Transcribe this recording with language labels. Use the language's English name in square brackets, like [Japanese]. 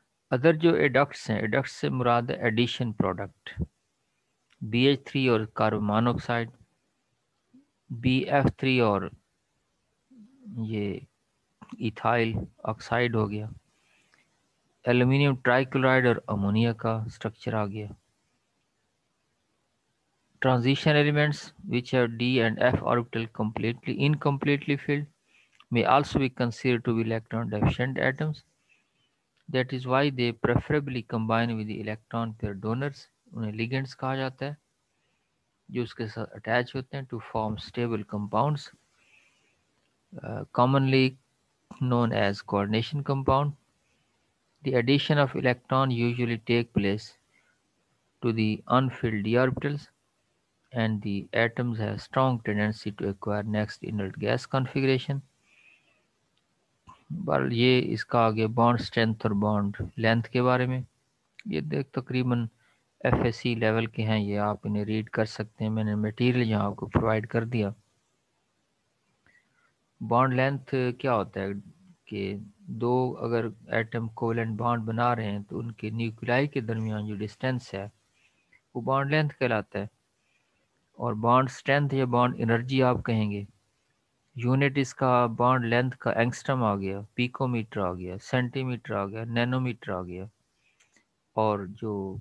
[Urdu] Other جو addicts ہیں، addicts سے مراد ہے ایڈیشن پروڈکٹ، BH3 اور کاربن مونوکسائڈ، BF3 اور یہ ایتھائل آکسائڈ ہو گیا، ایلومینیم ٹرائی کلورائڈ اور امونیا کا سٹرکچر آ گیا۔ [English] Transition elements which have D and F orbital incompletely filled may also be considered to be electron deficient atoms. That is why they preferably combine with the electron pair donors. [Urdu] انہیں ligands کہا جاتا ہے جو اس کے ساتھ attach ہوتے ہیں [English] to form stable compounds, commonly known as coordination compound. The addition of electron usually take place to the unfilled d orbitals, and the atoms have strong tendency to acquire next inert gas configuration. [Urdu] بہرحال یہ اس کا آگے bond strength اور bond length کے بارے میں یہ تقریباً FSC لیول کے ہیں، یہ آپ انہیں ریڈ کر سکتے ہیں، میں نے میٹیریل یہاں آپ کو پرووائڈ کر دیا۔ بانڈ لینتھ کیا ہوتا ہے کہ 2 اگر ایٹم کوولنٹ بانڈ بنا رہے ہیں تو ان کے نیوکلیائی کے درمیان جو ڈسٹینس ہے وہ بانڈ لینتھ کہلاتا ہے۔ اور بانڈ اسٹرینتھ یا بانڈ انرجی آپ کہیں گے، یونٹ اس کا بانڈ لینتھ کا اینگسٹرم آ گیا، پیکو میٹر آ گیا، سینٹی میٹر آ گیا، نینو میٹر آ گیا، اور جو